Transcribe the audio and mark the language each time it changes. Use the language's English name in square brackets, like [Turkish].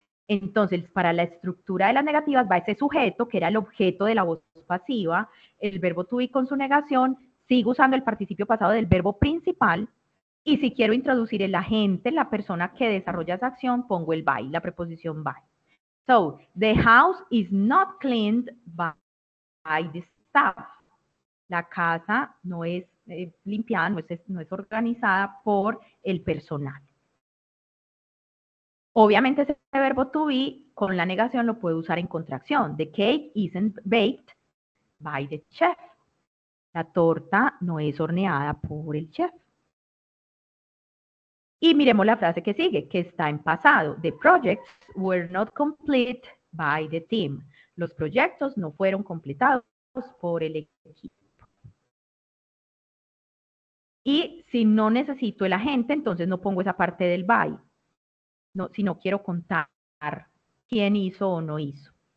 [Spanish] Entonces, para la estructura de las negativas va ese sujeto, que era el objeto de la voz pasiva, el verbo to be con su negación, sigo usando el participio pasado del verbo principal, y si quiero introducir el agente, la persona que desarrolla esa acción, pongo el by, la preposición by. [English] So, the house is not cleaned by the staff. [Spanish] La casa no es limpiada, no es organizada por el personal. Obviamente ese verbo to be con la negación lo puedo usar en contracción. [English] The cake isn't baked by the chef. [Spanish] La torta no es horneada por el chef. Y miremos la frase que sigue, que está en pasado. [English] The projects were not complete by the team. [Spanish] Los proyectos no fueron completados por el equipo. Y si no necesito el agente, entonces no pongo esa parte del by. No, si no quiero contar quién hizo o no hizo.